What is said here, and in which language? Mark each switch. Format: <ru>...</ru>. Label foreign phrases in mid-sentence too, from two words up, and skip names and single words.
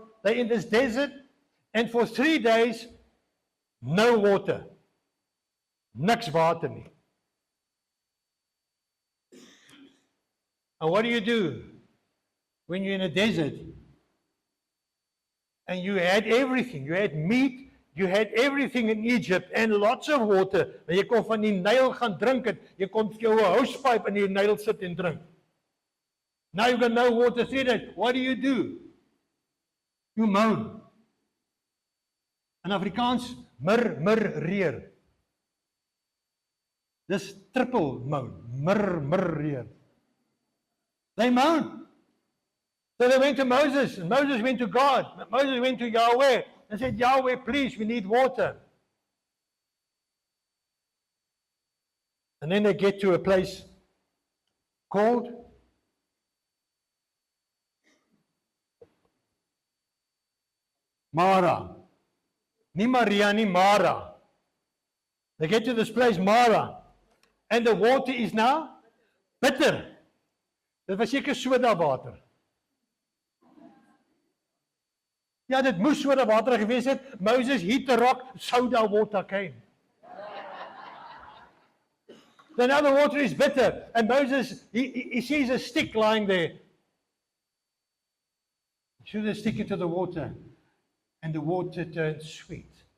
<en>They're in this desert, and for 3 days, no water.</en> <af>Niks water nie.</af> <en>And what do you do when you're in a desert and you had everything? You had meat, you had everything in Egypt and lots of water.</en> <af>En jy kon van die Nyl gaan drink het. Jy kon vir jou 'n housepipe in die Nyl sit en drink.</af> <en>Now you got no water, 3 days. What do? You moan. In Afrikaans, reer.</en> <af>Dis</af> <en>triple moan,</en> <af>reer.</af> <en>They moan. So they went to Moses, and Moses went to God. Moses went to Yahweh and said, Yahweh, please, we need water. And then they get to a place called Mara.</en> <af>Nie Maria, nie Mara.</af> <en>They get to this place, Mara. And the water is now bitter.</en> <af>Dit was seker soda water. Ja, dit moes soda water gewees het.</af> <en>Moses hit the rock, soda water came. So now the water is bitter, and Moses, he sees a stick lying there. He should stick it to the water, and the water turns sweet.</en>